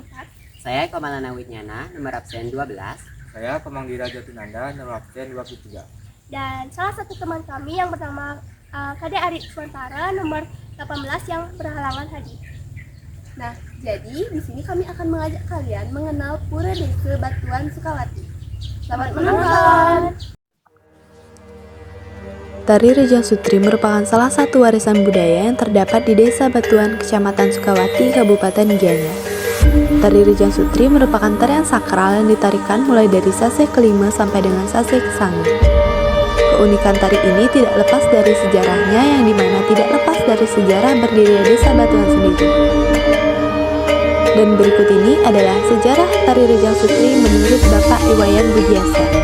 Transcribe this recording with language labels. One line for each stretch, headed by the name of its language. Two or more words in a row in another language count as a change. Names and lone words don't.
Indonesian: Saya Komalana Widnyana, nomor absen 12. Saya Komanggira Jatinanda, nomor absen 23. Dan salah satu teman kami yang bernama Kade Ari Suantara, nomor 18 yang berhalangan hadir. Nah, jadi di sini kami akan mengajak kalian mengenal Pura Desa Batuan Sukawati. Selamat menonton! Tari Rejang Sutri merupakan salah satu warisan budaya yang terdapat di Desa Batuan, Kecamatan Sukawati, Kabupaten Gianyar. Tari Rejang Sutri merupakan tarian sakral yang ditarikan mulai dari sase kelima sampai dengan sase kesanga. Keunikan tari ini tidak lepas dari sejarahnya, yang dimana tidak lepas dari sejarah berdirinya Desa Batuan sendiri. Dan berikut ini adalah sejarah Tari Rejang Sutri menurut Bapak Iwayan Budiasa.